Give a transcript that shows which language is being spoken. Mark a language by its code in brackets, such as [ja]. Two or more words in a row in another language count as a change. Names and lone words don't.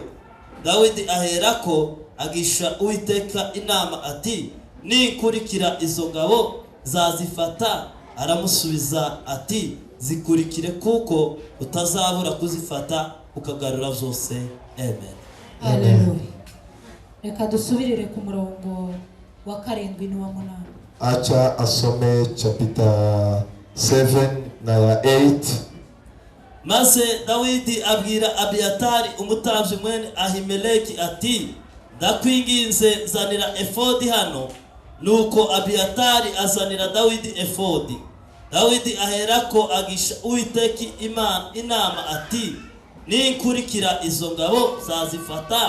[rw] Dawidi aherako agisha Uwiteka inama ati, ninkurikira izo ngabo zazifata? Aramusubiza ati, zikurikire kuko utazabura kuzifata ukagarura zose. Amen. Haleluya. Reka dusubirire ku murongo wa 7 n'uwa 8. [sw] Acha asome chapter 7 na ya 8. [rw] Maze Dawidi abwira Abiyatari umutambyi mwene Ahimeleki ati, ndakwinginze zanira efodi hano. Nuko Abiyatari azanira Dawidi efodi. Dawidi aherako agisha Uwiteka inama ati, ninkurikira izo ngabo zazifata?